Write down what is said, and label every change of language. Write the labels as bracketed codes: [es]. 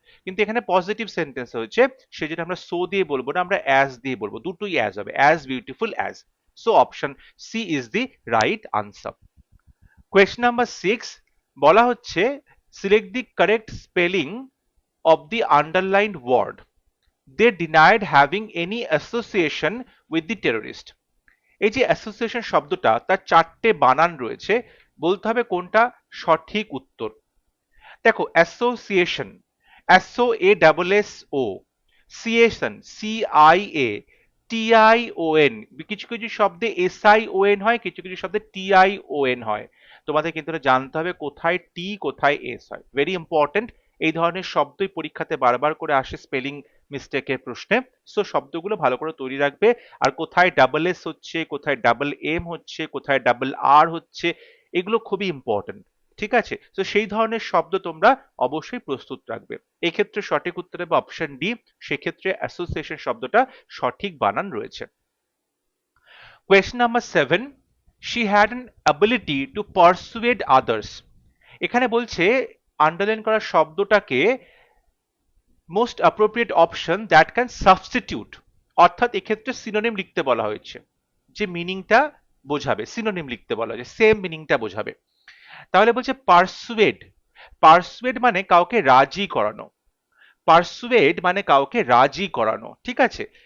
[bn] কিন্তু এখানে positive sentence হয়েছে, সেজন্য আমরা সো দিয়ে বলবো না, আমরা অ্যাজ দিয়ে বলবো, দুটোই অ্যাজ হবে, as beautiful as. [en] So option C is the right answer. Question number 6 [bn] বলা হচ্ছে [en] Select the correct spelling of the underlined word. They denied having any association with the terrorist. [bn] এই যে অ্যাসোসিয়েশন শব্দটা তার চারটে বানান রয়েছে, বলতে হবে কোনটা সঠিক উত্তর। দেখো association, SEO A double S O, সিয়েশন C I A, T I O N, কিছু কিছু শব্দে এস আই ও এন হয়, কিছু কিছু শব্দে টি আই ও এন হয়। তোমাদের কিন্তু এটা জানতে হবে কোথায় টি কোথায় এস হয়, ভেরি ইম্পর্টেন্ট। এই ধরনের শব্দই পরীক্ষাতে বারবার করে আসে স্পেলিং মিস্টেকের প্রশ্নে, সো শব্দগুলো ভালো করে তৈরি রাখবে। আর কোথায় ডাবল এস হচ্ছে, কোথায় ডাবল এম হচ্ছে, কোথায় ডাবল আর হচ্ছে, এগুলো খুবই ইম্পর্টেন্ট, ঠিক আছে? তো সেই ধরনের শব্দ তোমরা অবশ্যই প্রস্তুত রাখবে। এক্ষেত্রে সঠিক উত্তর হবে অপশন ডি, সেক্ষেত্রে অ্যাসোসিয়েশন শব্দটা সঠিক বানান রয়েছে। [en] Question number 7, she had an ability to persuade others. [bn] এখানে বলছে আন্ডারলাইন করা শব্দটাকে most appropriate option that can substitute, অর্থাৎ এক্ষেত্রে সিনোনিম লিখতে বলা হয়েছে, যে মিনিংটা বোঝাবে, সিনোনিম লিখতে বলা হয়েছে, সেম মিনিংটা বোঝাবে। তাহলে বলছে পারসুয়েড, পারসুয়েড মানে কাউকে রাজি করানো, পারসুয়েড মানে কাউকে রাজি করানো, ঠিক আছে?